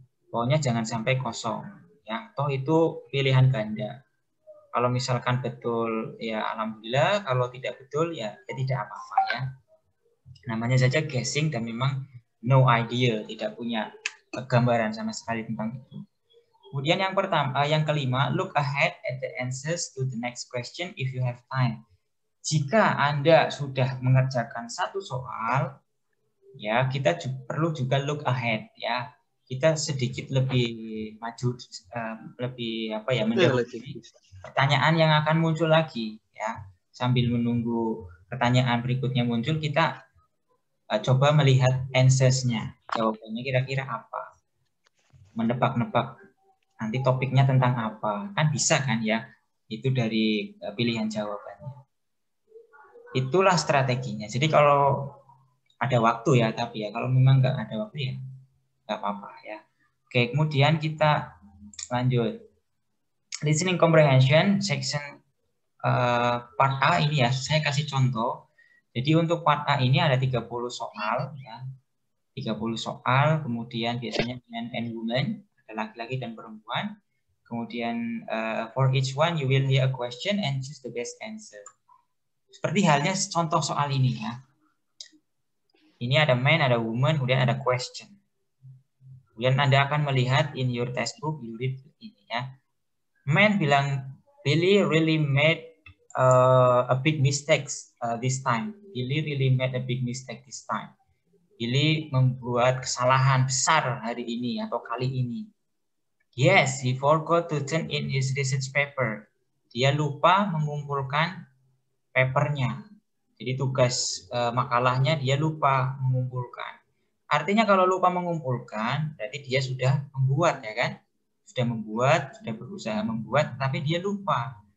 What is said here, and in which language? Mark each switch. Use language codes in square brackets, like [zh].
[id] Pokoknya jangan sampai kosong, ya. Toh itu pilihan ganda. Kalau misalkan betul, ya alhamdulillah. Kalau tidak betul, ya tidak apa-apa ya. Namanya saja guessing dan memang [en] no idea, [id] tidak punya gambaran sama sekali tentang itu. Kemudian yang kelima, [en] look ahead at the answers to the next question if you have time. [id] Jika Anda sudah mengerjakan satu soal, ya kita perlu juga [en] look ahead [id] ya. Kita sedikit lebih maju, lebih mendahului pertanyaan yang akan muncul lagi ya. Sambil menunggu pertanyaan berikutnya muncul, kita coba melihat answers-nya, jawabannya kira-kira apa, menebak-nebak nanti topiknya tentang apa, kan bisa kan ya, itu dari pilihan jawabannya. Itulah strateginya. Jadi kalau ada waktu ya, tapi ya kalau memang nggak ada waktu ya nggak apa-apa ya. Oke, kemudian kita lanjut listening comprehension section part A ini ya, saya kasih contoh. Jadi untuk part A ini ada 30 soal ya. 30 soal, kemudian biasanya [en] men and woman, [id] ada laki-laki dan perempuan. Kemudian [en] for each one you will hear a question and choose the best answer. [id] Seperti halnya contoh soal ini ya. Ini ada man, ada woman, kemudian ada question. Kemudian Anda akan melihat [en] in your textbook, you read [id] ini ya. [en] Man [id] bilang, [en] Billy really made a big mistake this time. Billy really made a big mistake this time. [id] Billy membuat kesalahan besar hari ini atau kali ini. [en] Yes, he forgot to turn in his research paper. [id] Dia lupa mengumpulkan papernya. Jadi tugas makalahnya dia lupa mengumpulkan. Artinya kalau lupa mengumpulkan, berarti dia sudah membuat ya kan? Sudah membuat, sudah berusaha membuat, tapi dia lupa.